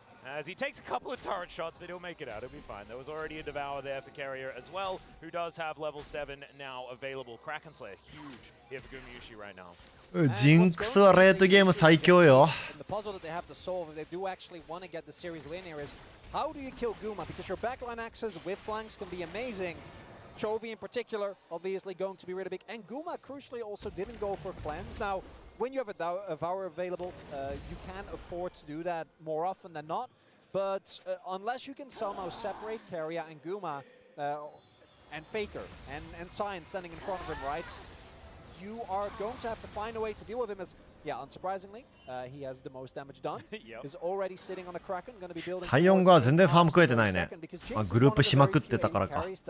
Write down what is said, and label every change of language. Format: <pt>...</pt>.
<en>As he takes a couple of turret shots, but he'll make it out. He'll be fine. There was already a Devour there for Carrier as well, who does have level 7 now available. Kraken Slayer, huge here for Gumayushi right now.</en> <ja>ジンクスはレートゲーム最強よ。</ja> <en>The puzzle that they have to solve if they do actually want to get the series win here is how do you kill Guma? Because your backline access with flanks can be amazing. Chovy in particular, obviously going to be really big. And Guma, crucially, also didn't go for cleanse. Now, when you have a Devour available, you can afford to do that more often than not. But unless you can somehow separate Carrier and Guma and Faker and Scion standing in front of him, right? You are going to have to find a way to deal with him as, yeah, unsurprisingly, he has the most damage done. He's already sitting on a Kraken, going to be building.</en> <ja>サイオンが全然ファーム食えてないね。グループしまくってたからか。</ja>